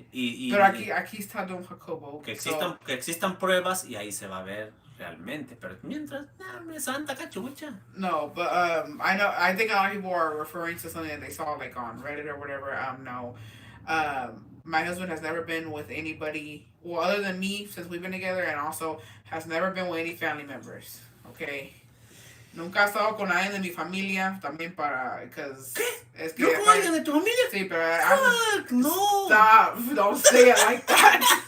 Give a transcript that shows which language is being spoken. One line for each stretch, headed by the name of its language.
Spanish: Pero aquí está Don Jacobo. Que existan pruebas y ahí se va a ver realmente. Pero mientras, santa cachucha.
English: No, but I think a lot of people are referring to something that they saw like on Reddit or whatever. No. My husband has never been with anybody, well, other than me since we've been together, and also has never been with any family members. Okay.
Spanish: Nunca he estado con nadie de mi familia, también
English: because...
Spanish: ¿Qué? Es que ¿no con alguien de tu familia? Sí, pero...
English: Fuck, no. Stop, don't say it like that.